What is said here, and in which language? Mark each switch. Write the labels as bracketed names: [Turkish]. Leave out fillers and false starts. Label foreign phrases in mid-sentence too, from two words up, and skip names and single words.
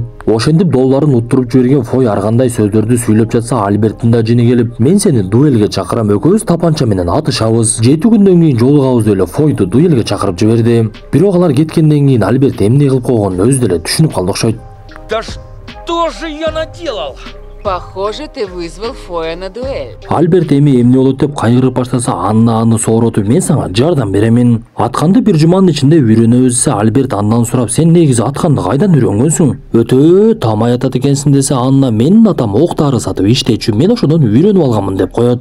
[Kyrgyz] Ошентип $ын уттуруп жиберген Фой ар кандай сөздөрдү сүйлөп жатса, Альберттин да жини келип, мен сени дуэлге чакырам, экөөбүз тапанча менен атышабыз. 7 күндөн кийин жолугабыз деп эле Фойду дуэлге чакырып жиберди. Бирок алар кеткенден кийин Альберт эмне кылып койгонун өзү деле түшүнүп калды окшойт. [Russian] Да что же я наделал? Похоже, ты вызвал Фоя на дуэль. [Kyrgyz] Альберт эми эмне болот деп кайгырып баштаса, Анна аны сооротуп, мен сага жардам беремин. Атканды бир жуманын ичинде үйрөнөбүз десе, Альберт Аннан сурап, сен негизи атканды кайдан үйрөнгөнсүң? Өтө таамай атат экенсиң десе, Анна менин атам октары сатып иштечү, мен ошодон үйрөнүп алганмын деп коет.